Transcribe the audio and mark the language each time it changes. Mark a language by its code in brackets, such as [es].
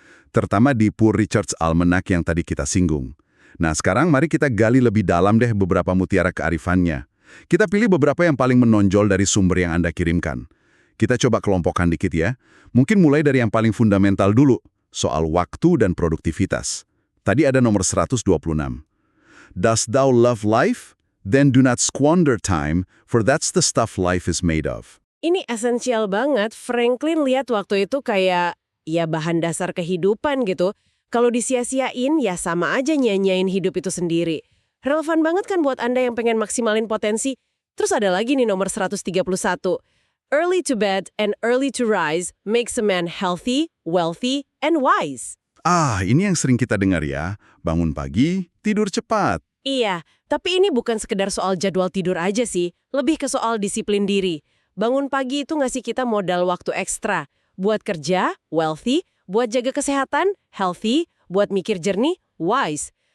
[id] Terutama di Poor Richard's Almanac yang tadi kita singgung. Nah, sekarang mari kita gali lebih dalam deh beberapa mutiara kearifannya. Kita pilih beberapa yang paling menonjol dari sumber yang Anda kirimkan. Kita coba kelompokkan dikit ya. Mungkin mulai dari yang paling fundamental dulu, soal waktu dan produktivitas. Tadi ada nomor 126. [en] Dost thou love life? Then do not squander time, for that's the stuff life is made of. [id] Ini esensial banget. Franklin lihat waktu itu kayak, ya bahan dasar kehidupan gitu. Kalau disia-siain, ya sama aja nyanyain hidup itu sendiri. Relevan banget kan buat Anda yang pengen maksimalin potensi. Terus ada lagi nih nomor 131. [en] Early to bed and early to rise makes a man healthy, wealthy, and wise. [id] Ini yang sering kita dengar ya. Bangun pagi, tidur cepat. Iya, tapi ini bukan sekedar soal jadwal tidur aja sih. Lebih ke soal disiplin diri. Bangun pagi itu ngasih kita modal waktu ekstra. Buat kerja, wealthy. Buat jaga kesehatan, healthy. Buat mikir jernih, wise.